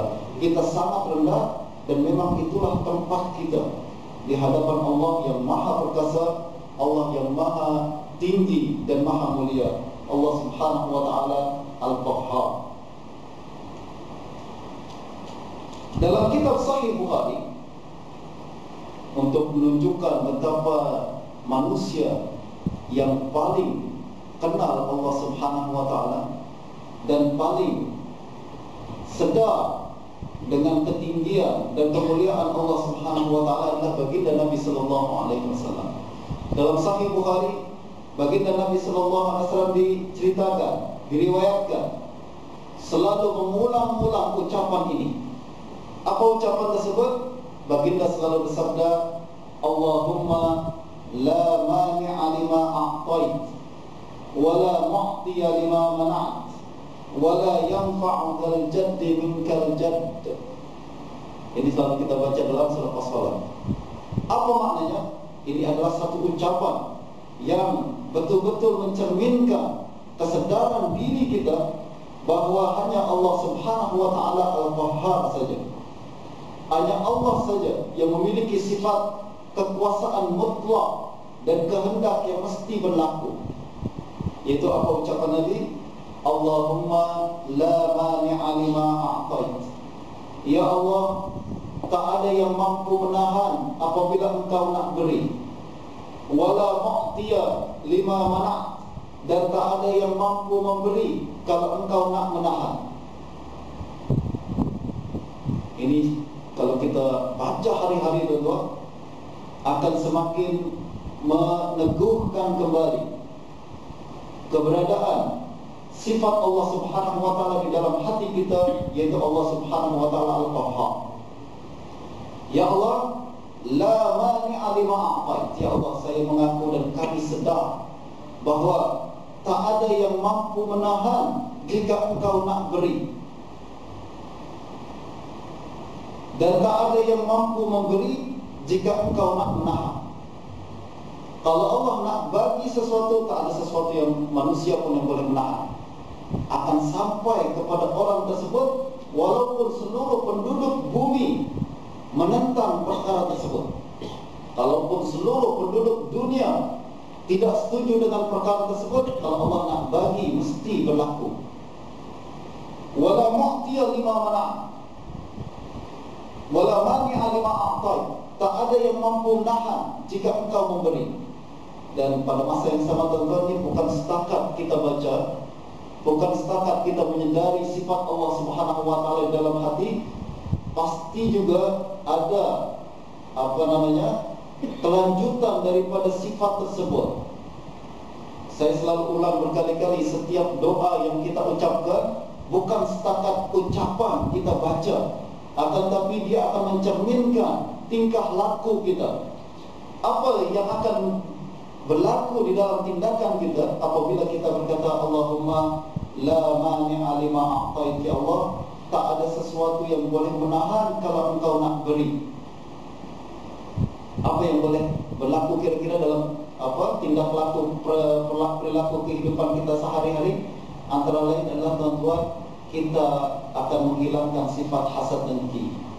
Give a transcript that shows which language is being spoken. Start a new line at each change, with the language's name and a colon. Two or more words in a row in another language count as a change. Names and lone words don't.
Malay: Kita sangat rendah, dan memang itulah tempat kita di hadapan Allah yang maha perkasa, Allah yang maha tinggi dan maha mulia, Allah
Arabic: سبحانه وتعالى القهار.
Malay: Dalam kitab Sahih Bukhari, untuk menunjukkan betapa manusia yang paling kenal Allah
Arabic: سبحانه وتعالى
Malay: dan paling sedar dengan ketinggian dan kemuliaan Allah
Arabic: سبحانه وتعالى
Malay: adalah baginda Nabi
Arabic: صلى الله عليه وسلم.
Malay: Dalam Sahih Bukhari, baginda Nabi
Arabic: صلى الله عليه وسلم
Malay: diceritakan, diriwayatkan selalu mengulang-ulang ucapan ini. Apa ucapan tersebut? Baginda selalu bersabda,
Arabic: اللهم لا مانع لما أعطيت، ولا معطي لما منعت، ولا ينفع ذا الجد منك الجد.
Malay: Ini selalu kita baca dalam selepas salat. Apa maknanya? Ini adalah satu ucapan yang betul-betul mencerminkan kesedaran diri kita bahwa hanya Allah
Arabic: سبحانه وتعالى القهار
Malay: saja. Hanya Allah saja yang memiliki sifat kekuasaan mutlak dan kehendak yang mesti berlaku. Itu apa ucapan Nabi?
Arabic: اللهم لا مانع لما أعطيت.
Malay: Ya Allah, tak ada yang mampu menahan apabila Engkau nak beri.
Arabic: ولا معطي لما منعت',
Malay: dan tak ada yang mampu memberi kalau Engkau nak menahan. Ini kalau kita baca hari-hari tuan-tuan, akan semakin meneguhkan kembali keberadaan sifat Allah
Arabic: سبحانه وتعالى
Malay: di dalam hati kita, yaitu Allah
Arabic: سبحانه وتعالى القهار. يا الله، لا مانع لما أعطيت.
Malay: Ya Allah, saya mengaku dan kami sedar bahwa tak ada yang mampu menahan jika Engkau nak beri, dan tak ada yang mampu memberi jika Engkau nak menahan. Kalau Allah nak bagi sesuatu, tak ada sesuatu yang manusia pun yang boleh menahan. Akan sampai kepada orang tersebut walaupun seluruh penduduk bumi menentang perkara tersebut. Kalaupun seluruh penduduk dunia tidak setuju dengan perkara tersebut, kalau Allah nak bagi mesti berlaku.
Arabic: ولا معطي لما منعت، ولا مانع لما أعطيت.
Malay: Tak ada yang mampu menahan jika engkau memberi. Dan pada masa yang sama tuan-tuan, ini bukan setakat kita baca, bukan setakat kita menyedari sifat Allah
Arabic: سبحانه وتعالى
Malay: dalam hati, pasti juga ada kelanjutan daripada sifat tersebut. Saya selalu ulang berkali-kali, setiap doa yang kita ucapkan bukan setakat ucapan kita baca, akan tapi dia akan mencerminkan tingkah laku kita. Apa yang akan berlaku di dalam tindakan kita apabila kita berkata
Arabic: اللهم لا مانع لما أعطيت,
Malay: ya Allah, tak ada sesuatu yang boleh menahan kalau engkau nak beri. Apa yang boleh berlaku kira-kira dalam tindak laku perilaku kehidupan kita sehari-hari? Antara lain adalah tuan-tuan, kita akan menghilangkan sifat hasad dengki.